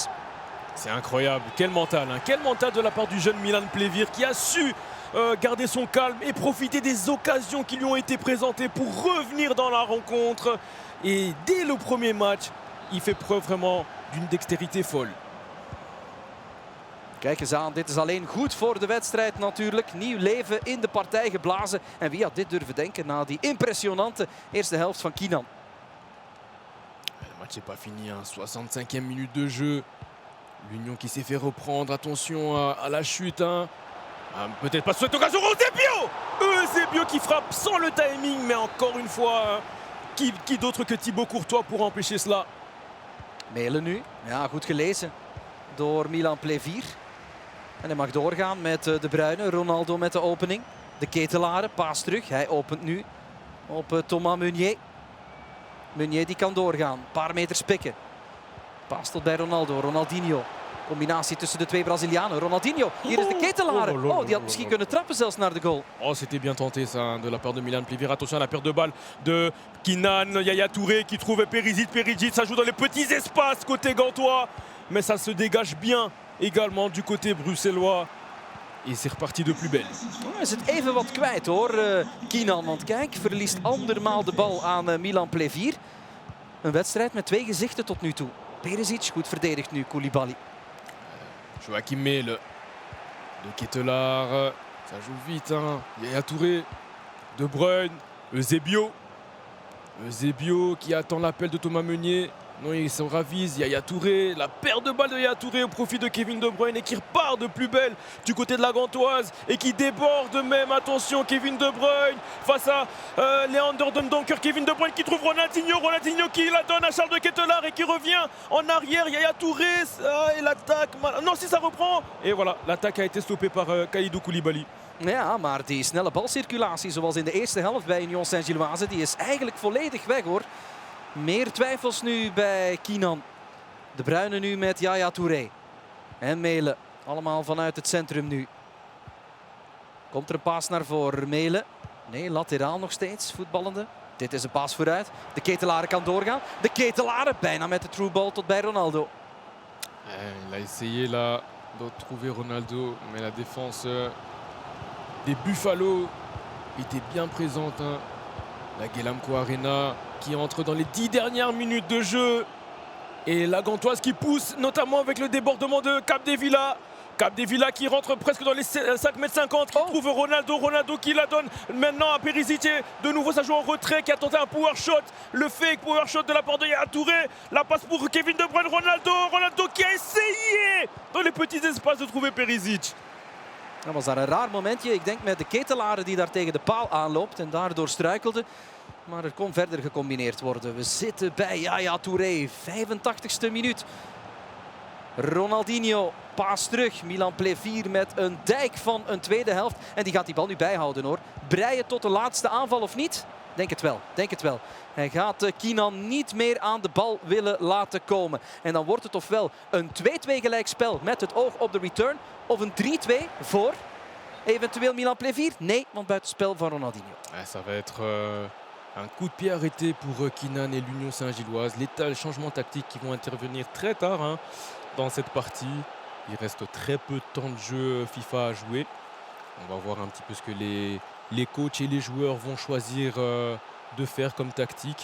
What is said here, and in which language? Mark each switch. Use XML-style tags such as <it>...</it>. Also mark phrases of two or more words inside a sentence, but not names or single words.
<fr>C'est incroyable. Quel mental. Quel mental de la part du jeune Milan Plevier qui a su garder son calme et profiter des occasions qui lui ont été présentées pour revenir dans la rencontre. Et dès le premier match, il fait preuve vraiment d'une dextérité folle.</fr> <nl>Kijk eens aan, dit is alleen goed voor de wedstrijd natuurlijk. Nieuw leven in de partij geblazen. En wie had dit durven denken na die impressionante eerste helft van Kinan.</nl> <fr>Le match n'est pas fini, 65e minute de jeu. L'Union qui s'est fait reprendre, attention à la chute. Peut-être pas sur cette occasion, Eusebio! Eusebio qui frappe sans le timing, mais encore une fois, qui d'autre que Thibaut Courtois pour empêcher cela?</fr> <nl>Melen nu. Ja, goed gelezen door Milan Plevier. En hij mag doorgaan met De Bruyne. Ronaldo met de opening. De Ketelare, paas terug. Hij opent nu op Thomas Meunier. Meunier die kan doorgaan. Een paar meters pikken. Paas tot bij Ronaldo. Ronaldinho. Combinatie tussen de twee Brazilianen. Ronaldinho, hier is de Ketelare. Oh, die had misschien kunnen trappen zelfs naar de goal.</nl> <fr>Oh, c'était bien tenté ça de la part de Milan Plivier. Attention à la perte de balle de Kinan, Yaya Touré qui trouve Perisic. Perisic, ça joue dans les petits espaces côté gantois. Mais ça se dégage bien également du côté bruxellois. Et c'est reparti de plus belle.</fr> <nl>Oh, is het even wat kwijt hoor, Kinan. Want kijk, verliest andermaal de bal aan Milan Plevier. Een wedstrijd met twee gezichten tot nu toe. Perisic, goed verdedigd nu, Koulibaly. Joachim Mele, de Ketelaar,</nl> <fr>ça joue vite, hein. Yaya Touré, De Bruyne, Eusebio. Eusebio qui attend l'appel de Thomas Meunier. Non, il se ravise, Yaya Touré, la perte de balle de Yaya Touré au profit de Kevin De Bruyne et qui repart de plus belle du côté de la Gantoise et qui déborde même. Attention, Kevin De Bruyne face à Leander Dendoncker. Kevin De Bruyne qui trouve Ronaldinho. Ronaldinho qui la donne à Charles de Ketelaar et qui revient en arrière. Yaya Touré et l'attaque. Non, si ça reprend. Et voilà, l'attaque a été stoppée par Kalidou Koulibaly.</fr> <nl>Ja, maar die snelle balcirculatie zoals in de eerste helft bij Union Saint-Gilloise, die is eigenlijk volledig weg hoor. Meer twijfels nu bij Kinan. De Bruyne nu met Yaya Touré. En Melen. Allemaal vanuit het centrum nu. Komt er een paas naar voor Melen. Nee, lateraal nog steeds, voetballende. Dit is een paas vooruit. De Ketelare kan doorgaan. De Ketelare bijna met de</nl> <en>through ball</en> <nl>tot bij Ronaldo.</nl> <fr>Il a essayé là de trouver Ronaldo, mais la défense des Buffalo était bien présente. Hein. La Guelamco Arena qui entre dans les 10 dernières minutes de jeu. Et la Gantoise qui pousse, notamment avec le débordement de Capdevila. Capdevila qui rentre presque dans les 5,50 m, qui trouve Ronaldo. Ronaldo qui la donne maintenant à Perisic. De nouveau, ça joue en retrait, qui a tenté un</fr> <en>power shot.</en> <fr>Le</fr> <en>fake power shot</en> <fr>de la part de Yaya Touré. La passe pour Kevin De Bruyne. Ronaldo. Ronaldo qui a essayé dans les petits espaces de trouver Perisic.</fr> <nl>Dat was daar een raar momentje. Ik denk met de Ketelare die daar tegen de paal aanloopt en daardoor struikelde. Maar er kon verder gecombineerd worden. We zitten bij Yaya Touré, 85ste minuut. Ronaldinho, paas terug. Milan Plevier met een dijk van een tweede helft. En die gaat die bal nu bijhouden hoor. Breien tot de laatste aanval of niet? Denk het wel, denk het wel. Hij gaat Kinan niet meer aan de bal willen laten komen. En dan wordt het ofwel een 2-2 gelijkspel met het oog op de return. Of een 3-2 voor eventueel Milan Plevier. Nee, want buitenspel van Ronaldinho.</nl> <fr>Ça va être un coup de pied arrêté pour Kinan et l'Union Saint-Gilloise. Les changements tactiques qui vont intervenir très tard hein, dans cette partie. Il reste très peu de temps de jeu FIFA à jouer. On va voir un petit peu ce que les coachs et les joueurs vont choisir de faire comme tactique.</fr>